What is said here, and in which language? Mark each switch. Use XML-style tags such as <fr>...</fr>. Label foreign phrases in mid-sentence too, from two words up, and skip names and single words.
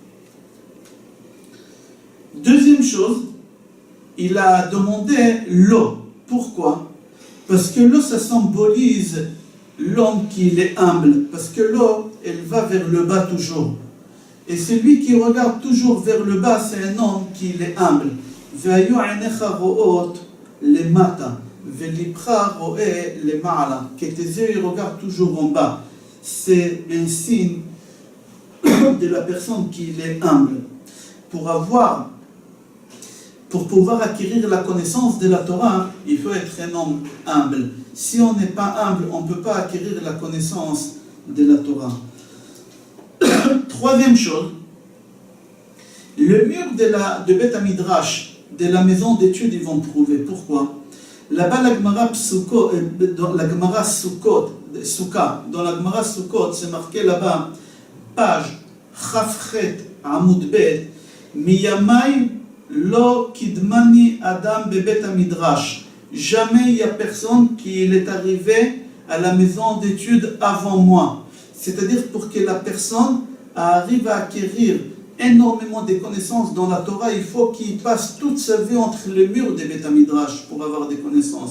<fr>Deuxième chose, il a demandé l'eau. Pourquoi? Parce que l'eau, ça symbolise l'homme qui est humble. Parce que l'eau, elle va vers le bas toujours. Et celui qui regarde toujours vers le bas, c'est un homme qui est humble.</fr> <he>והיו עיניך רואות למטה, ולבך רואה למעלה.</he> <fr>Que tes yeux regardent toujours en bas. C'est un signe de la personne qui est humble. Pour pouvoir acquérir la connaissance de la Torah, il faut être un homme humble. Si on n'est pas humble, on ne peut pas acquérir la connaissance de la Torah. Troisième chose, le mur de</fr> <he>בית מדרש,</he> <fr>de la maison d'études, ils vont prouver. Pourquoi? Là-bas, la Gemara dans la Gemara Sukkot, dans la Gemara Sukkot, c'est marqué là-bas, page</fr> <he>כ״ח עמוד ב, מימי לא קדמני אדם בבית מדרש.</he> <fr>Jamais il n'y a personne qui est arrivé à la maison d'études avant moi. C'est-à-dire pour que la personne arrive à acquérir énormément de connaissances dans la Torah, il faut qu'il passe toute sa vie entre les murs des</fr> <he>בית מדרש</he> <fr>pour avoir des connaissances.</fr>